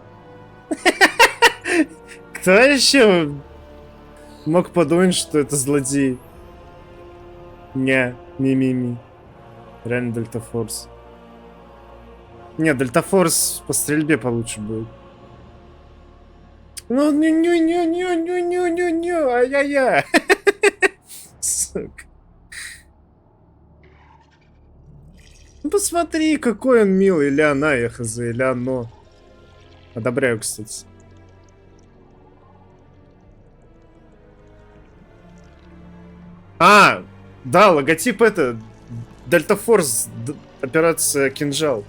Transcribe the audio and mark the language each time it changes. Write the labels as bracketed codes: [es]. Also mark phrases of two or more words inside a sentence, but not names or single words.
[ru] Кто еще мог подумать, что это злодей? Не, ми-ми-ми. Реально Дельта Форс. Не, Дельта Форс по стрельбе получше будет. Ну, ню-ню-ню-ню-ню-ню-ню, ай-яй-яй. Сука. Ну, посмотри, какой он милый. Или она, я хз, или оно. Одобряю, кстати. А, да, логотип это Дельта Форс, операция Кинжал.